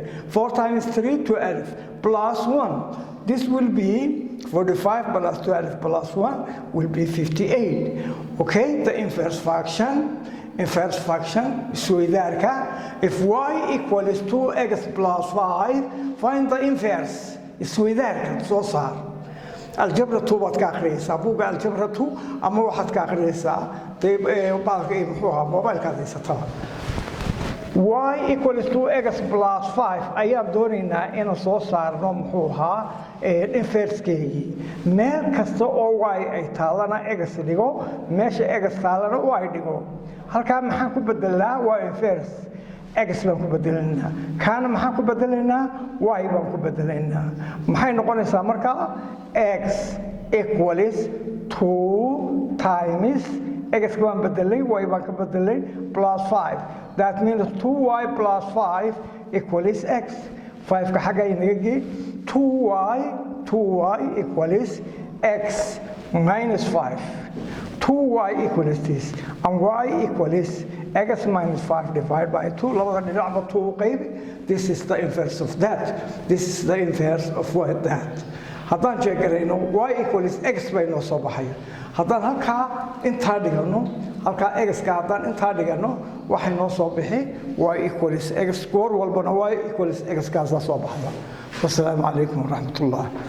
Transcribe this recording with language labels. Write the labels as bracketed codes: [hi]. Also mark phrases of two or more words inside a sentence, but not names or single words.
[en] 4 times 3, 12, plus 1. This will be 45 plus 12 plus 1 will be 58. Okay, the inverse function isweydaarka. If y equals 2x plus 5, find the inverse. [so] Isweydaarka soo saar. Algebra 2 baad ka akhriyaysaa. Buugga algebra 2 ama waxaad ka akhriyaysaa mobilka haysataa. [en] Y equals 2x plus 5 [so] ayaan doonaynaa inaan soo saarno muxuu ahaa inverse-keygii. Meel kasta oo y ay taalana x dhigo, meesha x taalana y dhigo. Halkaa maxaan ku bedelnaa? waa inverse. x baan ku bedelaynaa. Kaana maxaan ku bedelaynaa? y baan ku bedelaynaa. Maxay noqonaysaa markaa? [en] x equals 2 times x [so] baan bedelay, y baan ka bedelay, [en] plus 5. That means 2y plus 5 equals x. [so] 5 ka xagga inaga gee. [en] 2y equals x minus 5. 2y equals this, and y equals x minus 5 divided by 2. [so] labada dhinacba 2 qayb. [en] This is the inverse of that. This is the inverse of what that. [so] haddaan jeegarayno [en] y equals x [so] bay noo soo baxaya. haddaan halkaa intaa dhigano, halkaa x ka haddaan intaa dhigano, waxay noo soo bixi [en] y equals x. [so] goor walbana [en] y equals x [so] kaasaa soo baxda. [ar] والسلام عليكم ورحمة الله.